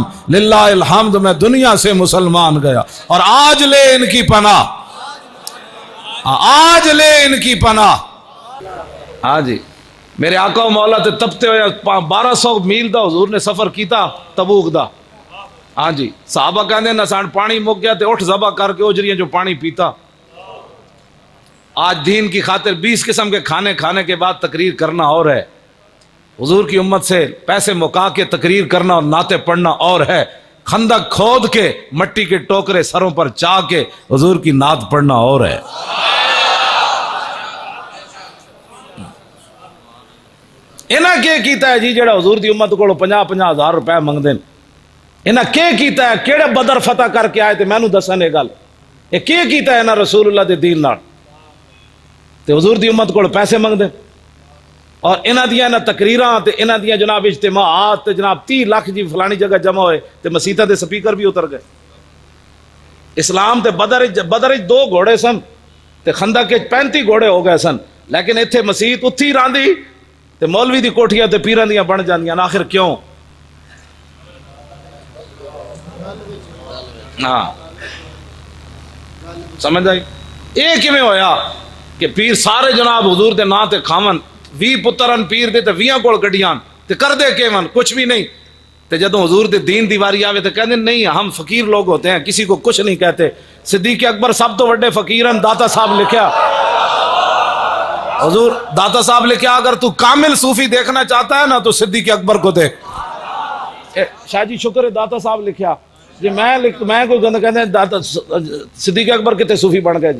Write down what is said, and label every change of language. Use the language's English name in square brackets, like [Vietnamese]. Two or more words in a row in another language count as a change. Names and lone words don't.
[Arabic] للہ الحمد [Urdu] میں دنیا سے مسلمان گیا اور آج لے ان کی پناہ, آج لے ان کی پناہ. [Punjabi] ہاں جی میرے آقا و مولا تے تپتے ہوئے 1200 میل دا حضور نے سفر کیتا تبوک دا. ہاں جی صحابہ کہندے نہ سان پانی مک گیا تے اٹھ ذبح کر کے اجریاں جو پانی پیتا. [Urdu] آج دین کی خاطر 20 قسم کے کھانے کھانے کے بعد تقریر کرنا اور ہے, حضور کی امت سے پیسے مکا کے تقریر کرنا اور نعتیں پڑھنا اور ہے, خندق کھود کے مٹی کے ٹوکرے سروں پر چا کے حضور کی نعت پڑھنا اور ہے. [Punjabi] انہاں کیا کیتا ہے جی جڑا حضور دی امت کو 50-50 ہزار روپے منگ دین, انہاں کیا کیتا ہے کیڑے بدر فتح کر کے آئے تے مینوں دسن یہ گل, یہ کیا کیتا ہے انہاں رسول اللہ دے دین نال تے حضور دی امت کو پیسے منگ دیں. اور انہاں دیاں نہ تقریراں تے انہاں دیاں جناب اجتماعات تے جناب 30 لاکھ جی فلانی جگہ جمع ہوئے تے مسیتاں دے سپیکر بھی اتر گئے. اسلام تے بدر 2 گھوڑے سن تے خندق 35 گھوڑے ہو گئے سن, لیکن ایتھے مسیت اتھی راندی تے مولوی دی کوٹھیاں تے پیراں دیاں بن جاندیاں. آخر کیوں؟ ہاں سمجھ آئی اے کیویں ہویا کہ پیر سارے جناب حضور دے نا تے کھاون, 20 پترن پیر دے تے 20 کول گڈیاں تے کر دے کیون کچھ بھی نہیں. تے جدوں حضور دے دین دی واری آوے تے کہندے نہیں [Urdu] ہم فقیر لوگ ہوتے ہیں, کسی کو کچھ نہیں کہتے. [Punjabi] صدیق اکبر سب تو بڑے فقیرن, داتا صاحب لکھیا, حضور داتا صاحب لکھیا [Urdu] اگر تو کامل صوفی دیکھنا چاہتا ہے نا تو صدیق اکبر کو دیکھ. [Punjabi] شاہ جی شکر ہے داتا صاحب لکھیا جی, میں کوئی گند کہتے ہیں داتا صدیق اکبر کتے صوفی بن گئے جی.